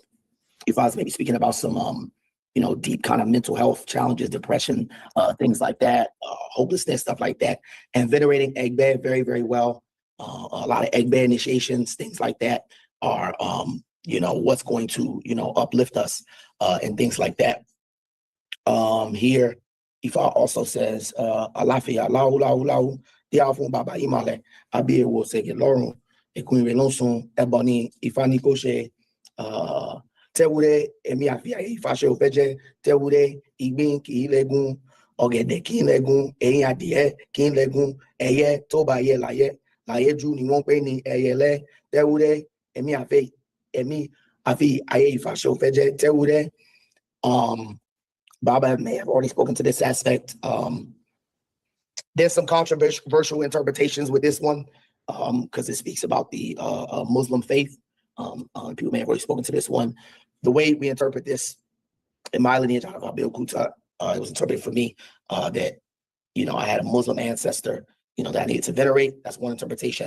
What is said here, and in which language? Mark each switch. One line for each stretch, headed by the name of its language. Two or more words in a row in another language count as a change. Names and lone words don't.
English: If I was maybe speaking about some, deep kind of mental health challenges, depression, things like that, hopelessness, stuff like that, and venerating Egbe very, very well. A lot of Egbe initiations, things like that are, what's going to, uplift us, and things like that. Here, Ifá also says,
Yoruba: Alafia, lau, lau, lau, diafun baba imale, abi ewo sege lorun, ekun relonsun, ebony, Ifá ni ko se, tewure, emi afia Ifá se ofeje, tewure, igbin ki legun, ọ̀gẹ̀dẹ̀ kí n lẹ́gun, ẹ̀yìn adìẹ kí n lẹ́gun, ẹyẹ tó bá yẹ láyé jù ni wọ́n pè ní ẹyẹlé, tewure, emi afi ayé Ifá se ofeje, tewure.
English: Baba may have already spoken to this aspect. There's some controversial interpretations with this one, because it speaks about the Muslim faith. People may have already spoken to this one. The way we interpret this in my lineage, it was interpreted for me that, I had a Muslim ancestor, that I needed to venerate. That's one interpretation.